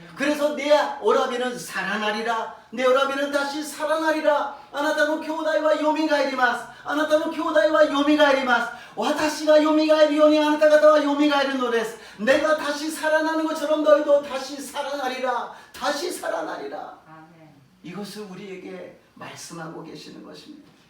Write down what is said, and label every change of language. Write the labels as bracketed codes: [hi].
[ko] 그래서 내 오라비는 살아나리라. 내 오라비는 다시 살아나리라. [ja] あなたの兄弟はよみがえります。あなたの兄弟はよみがえります。私がよみがえるようにあなた方はよみがえるのです。 [ko] 내가 다시 살아나는 것처럼 너희도 다시 살아나리라. 다시 살아나리라. 이것을 우리에게 말씀하고 계시는 것입니다.